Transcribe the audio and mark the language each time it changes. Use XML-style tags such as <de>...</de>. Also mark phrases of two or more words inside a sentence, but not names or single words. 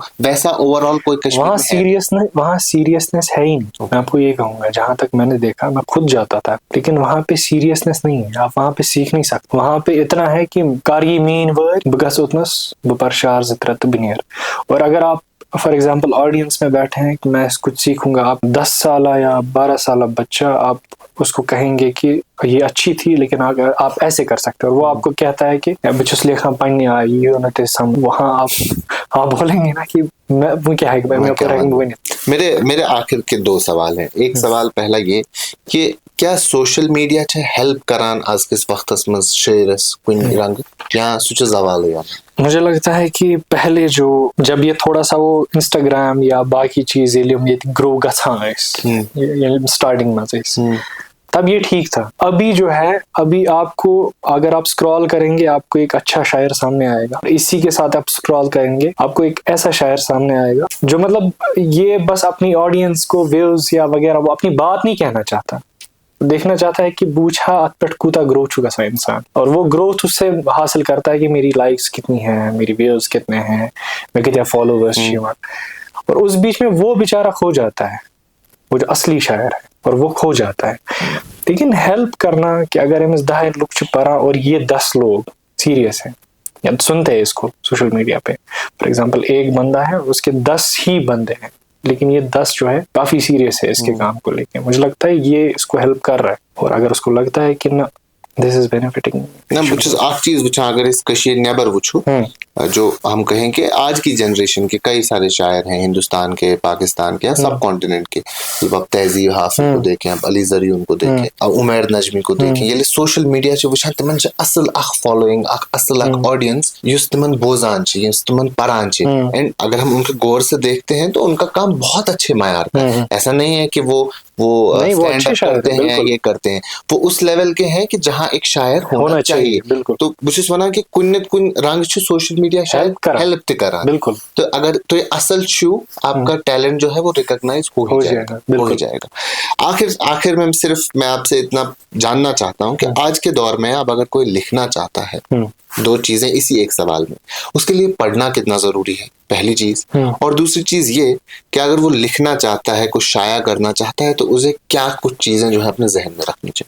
<ur>ویسا</ur> <en>over all</en> <ur>کوئی کشمیر وہاں سیریسنس ہے ہی نہیں. میں آپ کو یہ کہوں گا, جہاں تک میں نے دیکھا, میں خود جاتا تھا, لیکن وہاں پہ سیریسنس نہیں ہے. آپ وہاں پہ سیکھ نہیں سکتے. وہاں پہ اتنا ہے کہ</ur> <ks>کر یہ</ks> <en>main word</en> <ks>بہ گژھٕ اوتنس بہ پر شعر 2 3 تہٕ بہ نیرٕ.</ks> <ur>اور اگر آپ</ur> <en>for example</en> <ur>آڈینس میں بیٹھے ہیں کہ میں کچھ سیکھوں گا, آپ 10 سالہ یا 12 سالہ بچہ, آپ اس کو کہیں گے کہ یہ اچھی تھی لیکن اگر آپ ایسے کر سکتے ہو, اور وہ آپ کو کہتا ہے کہ</ur> <ks>بہ چھُس لیکھان پننہِ آیہِ, یہِ نہٕ تہِ سم,</ks> <ur>وہاں آپ بولیں گے نا کہ وہ کیا ہے, میرے آخر کے 2 سوال ہیں. ایک سوال پہلا یہ کہ کیا</ur> <en>social media</en> <ks>چھِ ہیلپ کران آز کس وقتس منٛز شعرس کُنہِ رنگہٕ, یا سُہ چھُ زوالٕے یوان؟</ks> <ur>مجھے لگتا ہے کہ پہلے جب یہ تھوڑا سا وہ انسٹاگرام یا باقی چیز یہ</ur> <ks>گرو گژھان ٲسۍ سٹارٹنگ منٛز ٲسۍ,</ks> <ur>تب یہ ٹھیک تھا. ابھی جو ہے, ابھی آپ کو اگر آپ اسکرال کریں گے, آپ کو ایک اچھا شاعر سامنے آئے گا. اسی کے ساتھ آپ اسکرال کریں گے, آپ کو ایک ایسا شاعر سامنے آئے گا جو مطلب یہ بس اپنی آڈینس کو ویوز یا وغیرہ, وہ اپنی بات نہیں کہنا چاہتا, دیکھنا چاہتا ہے کہ</ur> <ks>بوچھا ات پہ کوتا گرو چھُ گژھان انسان,</ks> <ur>اور وہ گروتھ اس سے حاصل کرتا ہے کہ میری لائکس کتنی ہیں, میری ویوز کتنے ہیں, میں کتنے فالوورس</ur> <ks>چھِ یِوان.</ks> <ur>اور اس بیچ میں وہ بیچارہ کھو جاتا ہے, وہ جو اصلی شاعر ہے, اور وہ کھو جاتا ہے. لیکن ہیلپ کرنا کہ اگر</ur> <ks>امس 10 لوگ چھِ پران</ks> <ur>اور یہ 10 لوگ سیریس ہیں یا سنتے ہیں اس کو</ur> <en>social media</en> <ur>پہ,</ur> <en>for example</en> <ur>ایک بندہ ہے, اس کے 10 ہی بندے ہیں, لیکن یہ 10 جو ہے کافی سیریس ہے اس کے کام کو لے کے, مجھے لگتا ہے یہ اس کو ہیلپ کر رہا ہے. اور اگر اس کو لگتا ہے کہ نہ</ur> <en>this is benefiting me.</en> <ks>نہ بہٕ چھُس اکھ چیٖز وٕچھان اگر أسۍ کٔشیٖرِ نٮ۪بر وٕچھو</ks> <ur>جو ہم کہیں کہ آج کی جنریشن کے کئی سارے شاعر ہیں ہندوستان کے پاکستان کے</ur> <en>sub continent</en> <ur>کے جب آپ تہذیب حافظ کو دیکھیں آپ علی زریون کو دیکھیں عمیر نجمی کو دیکھیں</ur> <ks>ییٚلہِ سوشل میڈیا چھِ وٕچھان تِمن چھِ اصل اکھ فالوئنگ اکھ اصل اکھ آڈینس یُس تِمن بوزان چھِ یُس تِمن پران چھِ</ks> <ur>اینڈ اگر ہم ان کے غور سے دیکھتے ہیں تو ان کا کام بہت اچھے معیار کا ہے. ایسا نہیں ہے کہ وہ</ur> <en>stand up</en> <ur>کرتے ہیں یہ کرتے ہیں, وہ اس لیول کے ہیں کہ جہاں ایک شاعر ہونا چاہیے.</ur> <ks>تو بہٕ چھُس وَنان کہ کُنہِ نتہٕ کُنہِ رنٛگہٕ چھُ</ks> <en>social media</en> <ks>شاید ہیلپ تہِ کران.</ks> <ur>بالکل. تو اگر</ur> <ks>تُہۍ اصل چھِو</ks> <ur>آپ کا ٹیلنٹ جو ہے وہ ریکگنائز ہو ہی جائے گا. آخر میں صرف میں آپ سے اتنا جاننا چاہتا ہوں کہ آج کے دور میں اب اگر کوئی لکھنا چاہتا ہے, دو چیزیں اسی ایک سوال میں, اس کے لیے پڑھنا کتنا ضروری ہے پہلی چیز, اور دوسری چیز یہ کہ اگر وہ لکھنا چاہتا ہے کچھ شائع کرنا چاہتا ہے تو اسے کیا کچھ چیزیں جو ہے اپنے ذہن میں رکھنی چاہیے.</ur>